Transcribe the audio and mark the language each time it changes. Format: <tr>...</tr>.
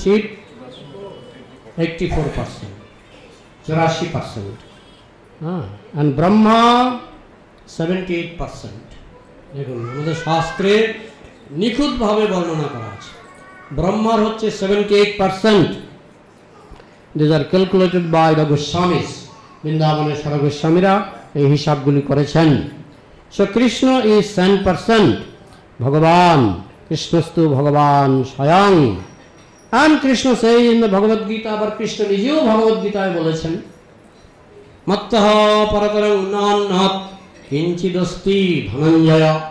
<bn>Shiva 84%, 84%। and Brahma 78%। দেখুন, আমাদের শাস্ত্রে নিখুঁতভাবে বর্ণনা করা আছে। ব্রহ্মার হচ্ছে 78%।</bn> <en>These are calculated by the Goswamis।</en> <bn>বৃন্দাবনের সারা গোস্বামীরা এই হিসাবগুলি করেছেন।</bn> <en>So Krishna is 10%।</en> <sa>ভগবান কৃষ্ণস্তু ভগবান স্বয়ং।</sa> <en>And Krishna says in the Bhagavad Gita,</en> <bn>আবার কৃষ্ণ নিজেও ভগবদ গীতায় বলেছেন,</bn> <sa>মত্তঃ পরতরং নান্যৎ কিঞ্চিদস্তি ধনঞ্জয়।</sa>